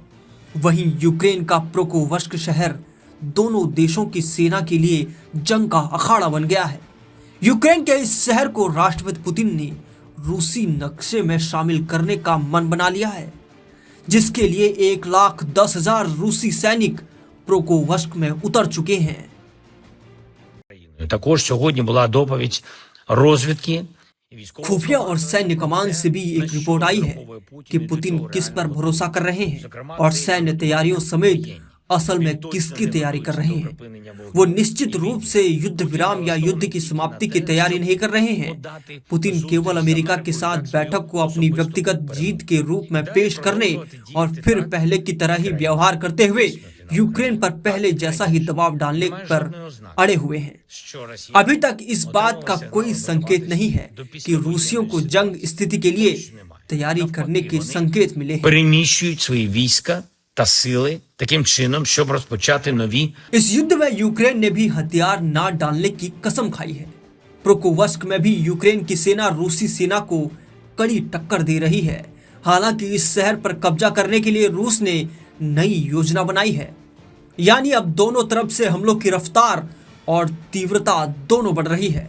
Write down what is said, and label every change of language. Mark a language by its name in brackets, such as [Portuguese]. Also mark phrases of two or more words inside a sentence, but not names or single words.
[Hindi] वहीं यूक्रेन का पोक्रोवस्क शहर दोनों देशों की सेना के लिए जंग का अखाड़ा बन गया है। यूक्रेन के इस शहर को राष्ट्रपति पुतिन ने रूसी नक्शे में शामिल करने का मन बना लिया है, जिसके लिए 1,10,000 रूसी सैनिक पोक्रोवस्क में उतर चुके हैं। [Ukrainian] Також сьогодні була доповідь розвідки. [Hindi] खुफिया और सैन्य कमान से भी एक रिपोर्ट आई है कि पुतिन किस पर भरोसा कर रहे हैं और सैन्य तैयारियों समेत असल में किसकी तैयारी कर रहे हैं। वो निश्चित रूप से युद्ध विराम या युद्ध की समाप्ति की तैयारी नहीं कर रहे हैं। पुतिन केवल अमेरिका के साथ बैठक को अपनी व्यक्तिगत जीत के रूप में पेश करने और फिर पहले की तरह ही व्यवहार करते हुए यूक्रेन पर पहले जैसा ही दबाव डालने पर अड़े हुए हैं। अभी तक इस बात का कोई संकेत नहीं है कि रूसियों को जंग स्थिति के लिए तैयारी करने के संकेत मिले हैं। [Ukrainian] Переміщують свої війська та сили таким чином, щоб розпочати нові. [Hindi] इस युद्ध में यूक्रेन ने भी हथियार ना डालने की कसम खाई है। पोक्रोवस्क में भी यूक्रेन की सेना रूसी सेना को कड़ी टक्कर दे रही है। हालांकि इस शहर पर कब्जा करने के लिए रूस ने नई योजना बनाई है। यानी अब दोनों तरफ से हमलों की रफ्तार और तीव्रता दोनों बढ़ रही है।